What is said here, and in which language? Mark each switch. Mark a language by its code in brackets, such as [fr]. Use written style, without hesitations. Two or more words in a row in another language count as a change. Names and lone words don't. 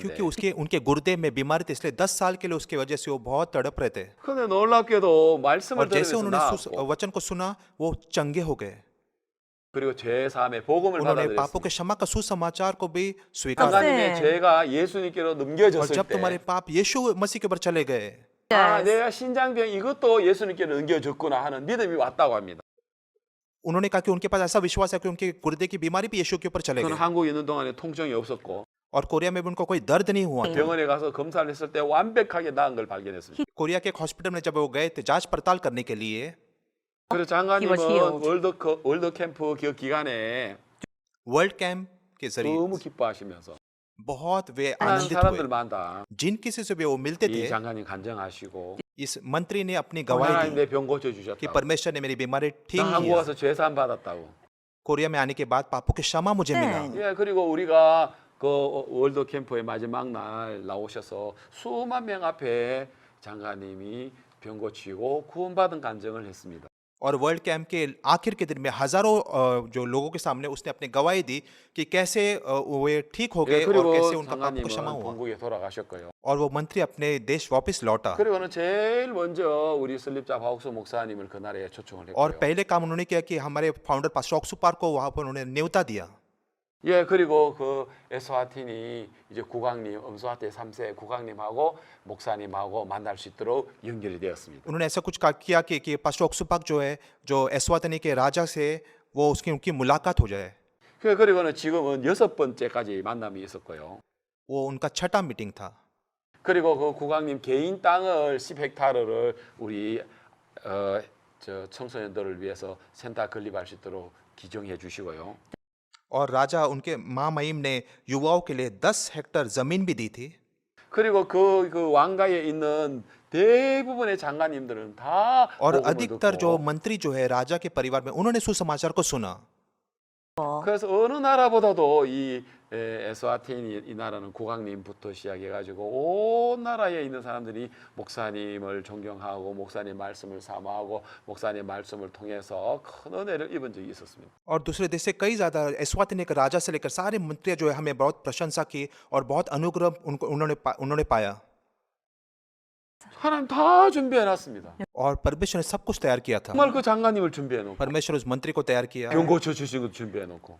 [hi] क्योंकि उसके उनके गुर्दे में बीमारी थी इसलिए 10 साल के लिए उसकी वजह से वो बहुत तड़प रहे थे [ko] 근데 놀랍게도 말씀을 [hi] और जैसे [ko] 들으면서 [hi] उन्होंने [ko] 나았고 [hi] वचन को सुना वो चंगे हो गए [ko] 그리고 죄 사함의 복음을 [hi] उन्होंने पापों [ko] 받아들였습니다. [hi] के क्षमा का सुसमाचार को भी स्वीकार [ko] 장관님의 네. 죄가 예수님께로 [hi] और [ko] 넘겨졌을 [hi] जब तुम्हारे [ko] 때 [hi] पाप यीशु मसीह के ऊपर चले गए [ko] 아, 내가 신장병 이것도 예수님께로 넘겨졌구나 하는 믿음이 왔다고 합니다. [hi] उन्होंने कहा कि उनके पास ऐसा विश्वास है कि उनके गुर्दे की बीमारी भी यीशु के ऊपर चले [ko] 저는 [hi] गए [ko] 한국에 있는 동안에 통증이 없었고 [hi] और कोरिया में भी उनको कोई दर्द नहीं हुआ था [ko] 병원에 가서 검사를 했을 때 완벽하게 나은 걸 발견했습니다. [hi] कोरिया के एक हॉस्पिटल में जब वो गए थे जांच पड़ताल करने के लिए [ko] 그래서 [en] He was [ko] 장관님은 [en] healed. [ko] 월드 캠프 그 기간에 [hi] वर्ल्ड कैंप के जरिए [ko] 너무 기뻐하시면서 [hi] बहुत वे [ko] 하나님 [hi] आनंदित हुए [ko] 사람들마다 [hi] जिन किसी से भी वो मिलते [ko] 이 [hi] थे [ko] 장관님 간증하시고 [hi] इस मंत्री ने अपनी गवाही [ko] 하나님 [hi] दी [ko] 내 병 고쳐 [hi] कि [ko] 주셨다. [hi] परमेश्वर ने मेरी बीमारी ठीक [ko] 나 한국 [hi] किया [ko] 와서 죄 사함 받았다고. [hi] कोरिया में आने के बाद पापों की क्षमा मुझे [ko] 네. [hi] मिला [ko] 예, 그리고 우리가 그 월드 캠프의 마지막 날 나오셔서 수만 명 앞에 장관님이 병 고치고 구원받은 간증을 했습니다. [hi] और वर्ल्ड कैंप के आखिर के दिन में हजारों जो लोगों के सामने उसने अपनी गवाही दी कि कैसे वे ठीक हो गए [ko] 예, [hi] और [ko] 그리고 [hi] कैसे उनका पाप को क्षमा [ko] 장관님은 [hi] हुआ [ko] 본국에 돌아가셨고요. [hi] और वो मंत्री अपने देश वापस लौटा [ko] 그리고는 제일 먼저 우리 설립자 바옥수 목사님을 그날에 초청을 [hi] और [ko] 했고요. [hi] पहले काम उन्होंने किया कि हमारे [en] founder pastor [hi] ऑक्सुपार को वहां पर उन्होंने न्योता दिया [ko] 예, 그리고 그 에스와틴이 이제 국왕님, 엄수아테 3세 국왕님하고 목사님하고 만날 수 있도록 연결이 되었습니다. [hi] उन्होंने ऐसा कुछ किया कि पास्टर ऑक्सुपाक जो है जो एस्वातनी के राजा से वो उसकी उनकी मुलाकात हो जाए [ko] 그리고는 지금은 6번째까지 만남이 있었고요. [hi] वो उनका छठा मीटिंग था [ko] 그리고 그 국왕님 개인 땅을 10헥타르를 우리 저 청소년들을 위해서 센터 건립할 수 있도록 기증해 주시고요. [hi] और राजा उनके महामहिम ने युवाओं के लिए 10 हेक्टेयर जमीन भी दी थी [ko] 그리고 그 왕가에 있는 대부분의 장관님들은 다 [hi] और [ko] 복음을 [hi] अधिकतर [ko] 듣고 [hi] जो मंत्री जो है राजा के परिवार में उन्होंने सुसमाचार को सुना [ko] 그래서 어느 나라보다도 이 에스와틴 이 나라는 국왕님부터 시작해가지고 온 나라에 있는 사람들이 목사님을 존경하고 목사님 말씀을 사모하고 목사님 말씀을 통해서 큰 은혜를 입은 적이 있었습니다. [hi] और दूसरे देश से कई ज्यादा एस्वातिनी के राजा से लेकर सारे मंत्री जो है हमें बहुत प्रशंसा की और बहुत अनुग्रह उन्होंने पाया [ko] 하나님 다 준비해놨습니다. [hi] और परमेश्वर ने सब कुछ तैयार किया था [ko] 정말 그 장관님을 준비해놓고 [hi] परमेश्वर उस मंत्री को तैयार किया [ko] 병 고쳐 주신 것도 준비해놓고